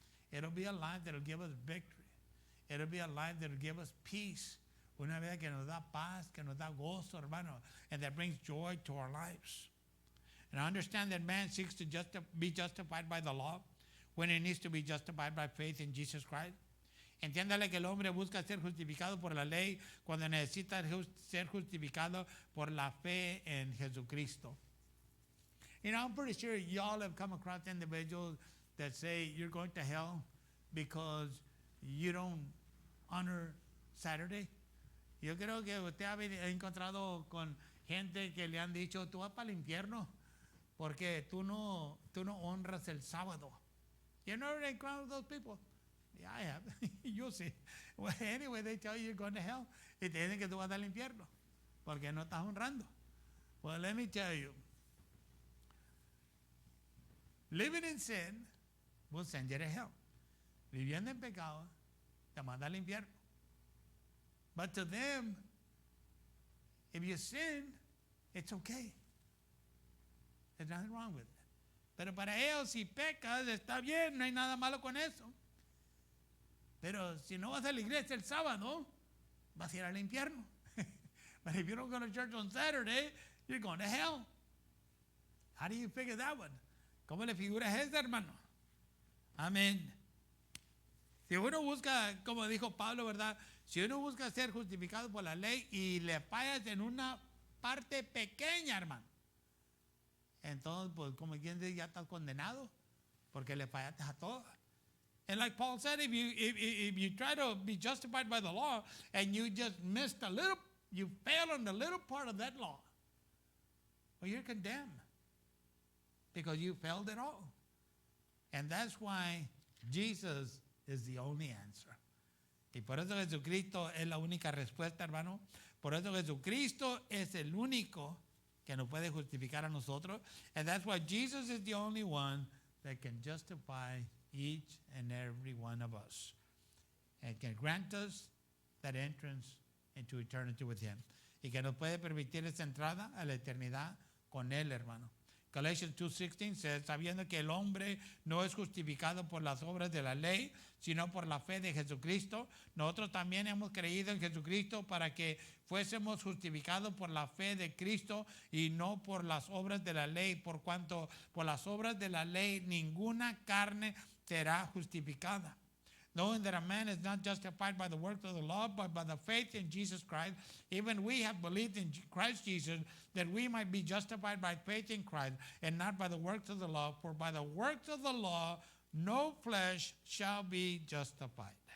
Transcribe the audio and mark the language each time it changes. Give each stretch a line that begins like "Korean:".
English: It'll be a life that will give us victory. It'll be a life that will give us peace.
Spanish: Una vida que nos da paz, que nos da gozo, hermano,
English: and that brings joy to our lives. And I understand that man seeks to be justified by the law when he needs to be justified by faith in Jesus Christ.
Spanish: Entiéndale que el hombre busca ser justificado por la ley cuando necesita ser justificado por la fe en Jesucristo.
English: You know, I'm pretty sure y'all have come across individuals that say you're going to hell because you don't honor Saturday.
Spanish: Yo creo que usted ha encontrado con gente que le han dicho, tú vas para el infierno porque tú no honras el sábado.
English: You never encountered those people? Yeah, I have. You'll see. Well, anyway, they tell you you're going to hell.
Spanish: Y te dicen que tú vas al infierno porque no estás honrando.
English: Well, let me tell you. Living in sin will send you to hell.
Spanish: Viviendo en pecado te manda al infierno.
English: But to them, if you sin, it's okay. There's nothing wrong with it.
Spanish: Pero para ellos, si pecas, está bien, no hay nada malo con eso. Pero si no vas a la iglesia el sábado, vas a ir al infierno.
English: But if you don't go to church on Saturday, you're going to hell. How do you figure that one?
Spanish: ¿Cómo le figuras eso, hermano? Amén. Si uno busca, como dijo Pablo, ¿verdad? Si uno busca ser justificado por la ley y le fallas en una parte pequeña, hermano, entonces, pues, como quien dice, ya estás condenado porque le fallaste a todo.
English: And like Paul said, if you try to be justified by the law and you just missed a little, you fail on the little part of that law, well, you're condemned because you failed it all. And that's why Jesus is the only answer.
Spanish: Y por eso Jesucristo es la única respuesta, hermano. Por eso Jesucristo es el único que nos puede justificar a nosotros.
English: And that's why Jesus is the only one that can justify each and every one of us and can grant us that entrance into eternity with him.
Spanish: Y que nos puede permitir esa entrada a la eternidad con él, hermano.
English: Galatians 2:16 says,
Spanish: sabiendo que el hombre no es justificado por las obras de la ley, sino por la fe de Jesucristo, nosotros también hemos creído en Jesucristo para que fuésemos justificados por la fe de Cristo y no por las obras de la ley, por cuanto por las obras de la ley ninguna carne será justificada.
English: Knowing that a man is not justified by the works of the law, but by the faith in Jesus Christ, even we have believed in Christ Jesus, that we might be justified by faith in Christ, and not by the works of the law. For by the works of the law, no flesh shall be justified.